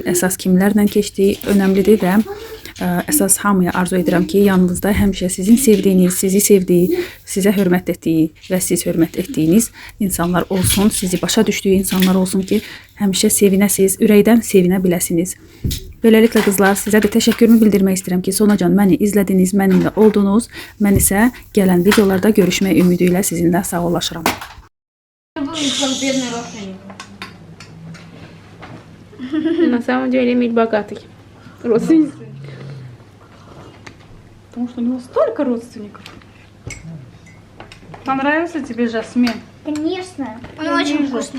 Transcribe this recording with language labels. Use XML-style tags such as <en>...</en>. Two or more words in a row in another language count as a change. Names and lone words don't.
<az>Əsas kimlərlə keçdiyi önəmlidir və əsas hamıya arzu edirəm ki, yanınızda həmişə sizin sevdiyiniz, sizi sevdiyi, sizə hörmət etdiyi və siz hörmət etdiyiniz insanlar olsun, sizi başa düşdüyü insanlar olsun ki, həmişə sevinəsiz, ürəkdən sevinə biləsiniz. Beləliklə qızlar, sizə də təşəkkürümü bildirmək istəyirəm ki, sonacan məni izlədiniz, mənimlə oldunuz. Mən isə gələn videolarda görüşmək ümidi ilə sizinlə sağollaşıram.</az> <ru>На самом деле Эмиль богатый. Родственник. Потому что у него столько родственников. Понравился тебе жасмин? Конечно. Он очень вкусный.</ru>